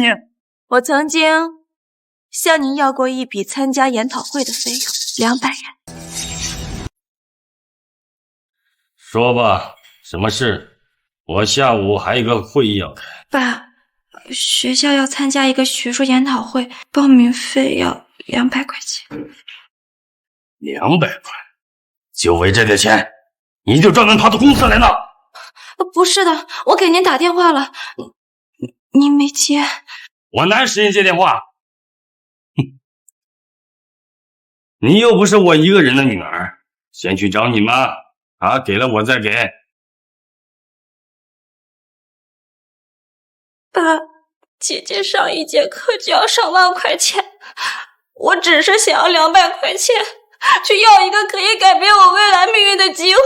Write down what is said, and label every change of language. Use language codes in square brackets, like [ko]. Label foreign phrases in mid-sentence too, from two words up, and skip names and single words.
[zh] 我曾經向您要過一筆參加研討會的費用，200元。說吧，什麼事？我下午還有一個會議要開。爸，學校要參加一個學術研討會，報名費要 200塊錢。 200 塊？就为这点钱，你就专门跑到公司来呢？不是的，我给您打電話了，您沒接。我哪有時間接電話？哼，你又不是我一個人的女兒，先去找你媽，啊，給了我再給。爸，姐姐上一節課就要上萬塊錢，我只是想要200塊錢，去要一個可以改變我未來命運的機會。